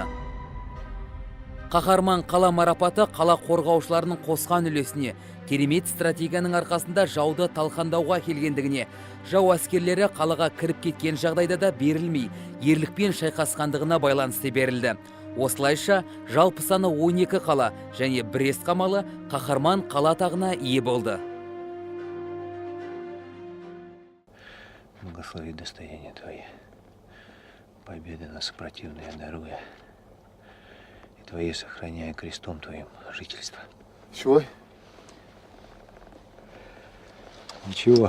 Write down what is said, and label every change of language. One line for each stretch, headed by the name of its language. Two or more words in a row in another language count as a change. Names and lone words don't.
Kazakh: Қаһарман қала марапаты қала қорғаушыларының қосқан үлесіне, керемет стратегияның арқасында жауды талқандауға келгендігіне, жау әскерлері қалаға кіріп кеткен жағдайда да берілмей, ерлікпен шайқасқандығына байланысты берілді. Осылайша жалпы саны 12 қала және Брест қамалы қаһарман қала атағына ие болды.
Church Slavic: Благослови достояние Твое, победы нас противные даруя, и Твои сохраняя крестом Твоим жительство.
Russian: Чего? Ничего.